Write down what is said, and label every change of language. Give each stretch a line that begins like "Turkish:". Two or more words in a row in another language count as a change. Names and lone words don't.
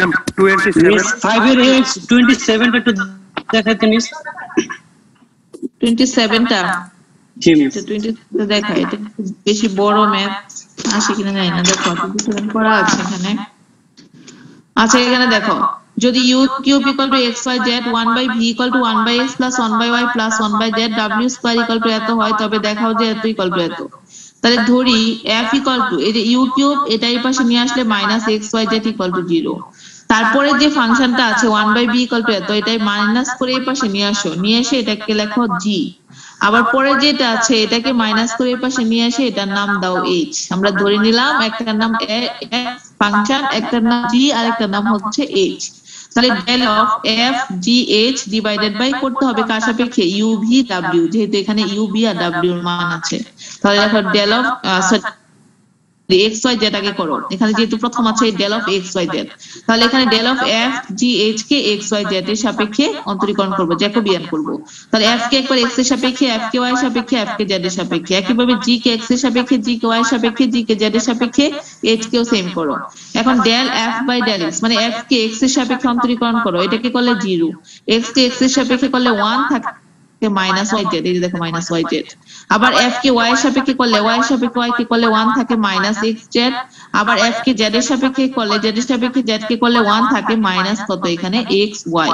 Bangla: ম্যাম 5 এর 27 টা একটু দেখাইতে মিস। 27 টা জি মিস। 27 দেখা, এটা বেশি বড় ম্যাথ আসে কিনা জানি না, দেখো 27 করা আছে এখানে। আচ্ছা এখানে দেখো, যদি
English: u cube equal to xyz 1 by v equal to 1 by x plus 1 by y plus 1 by z w square equal to
Bangla: এত হয়, তবে দেখাও যে এত
English: equal to
Bangla: এত। তাহলে ধরি
English: f equal to
Bangla: এই যে
English: u cube,
Bangla: এটা এই পাশে নিয়ে আসলে
English: minus xyz equal to 0।
Bangla: তারপরে যে ফাংশনটা আছে
English: 1 by b equal to
Bangla: এত, এটাই মাইনাস করে এই পাশে নিয়ে আসো, নিয়ে এসে এটাকে লেখো g। আবার পরে যেটা আছে এটাকে মাইনাস করে এই পাশে নিয়ে এসে এটার নাম দাও h। আমরা ধরে নিলাম একটার নাম ফাংশন, একটার নাম g আর একটার নাম হচ্ছে h। তাহলে
English: del of f g h divided by
Bangla: করতে হবে কার সাপেক্ষে, u v w, যেহেতু এখানে u v আর w এর মান আছে। তাহলে দেখো
English: del of x y z
Bangla: আগে করো, এখানে যেহেতু প্রথম আছে
English: del of x y z,
Bangla: তাহলে এখানে
English: del of f g h
Bangla: কে
English: x y z
Bangla: এর সাপেক্ষে অন্তরীকরণ করব, জ্যাকোবিয়ান করব। তাহলে f কে একবার x এর সাপেক্ষে, f কে y এর সাপেক্ষে, f কে z এর সাপেক্ষে, একইভাবে g কে x এর সাপেক্ষে, g কে y এর সাপেক্ষে, g কে z এর সাপেক্ষে, h কেও সেম করো। এখন
English: del f by del x
Bangla: মানে f কে x এর সাপেক্ষে অন্তরীকরণ করো, এটাকে করলে 0, x কে x এর সাপেক্ষে করলে 1 থাকে
English: minus y z,
Bangla: এই যে দেখো
English: minus y z.
Bangla: আবার f কে y এর সাপেক্ষে করলে, y এর সাপেক্ষে y কে করলে 1 থাকে
English: minus x z.
Bangla: আবার f কে z এর সাপেক্ষে করলে, z এর সাপেক্ষে z কে করলে 1 থাকে মাইনাস কত এখানে
English: x y।